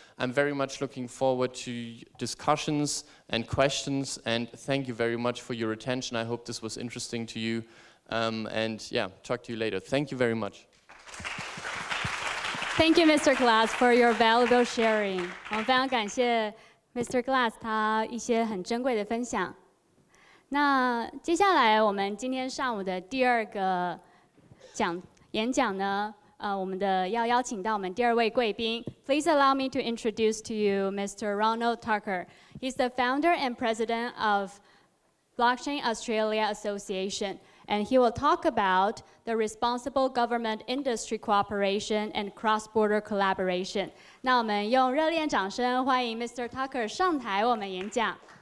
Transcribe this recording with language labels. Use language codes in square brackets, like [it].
[en] I'm very much looking forward to discussions and questions, and thank you very much for your attention. I hope this was interesting to you, and yeah, talk to you later. Thank you very much. Thank you, Mr. Glass, for your valuable sharing. [zh] 我们非常感谢 Mr. Glass 他一些很珍贵的分享。那接下来我们今天上午的第二个演讲呢，我们要邀请到我们第二位贵宾。 [en] Please allow me to introduce to you Mr. Ronald Tucker. He's the founder and president of Blockchain Australia Association, and he will talk about the responsible government industry cooperation and cross-border collaboration. [zh] 那我们用热烈掌声欢迎 Mr. Tucker 上台为我们演讲。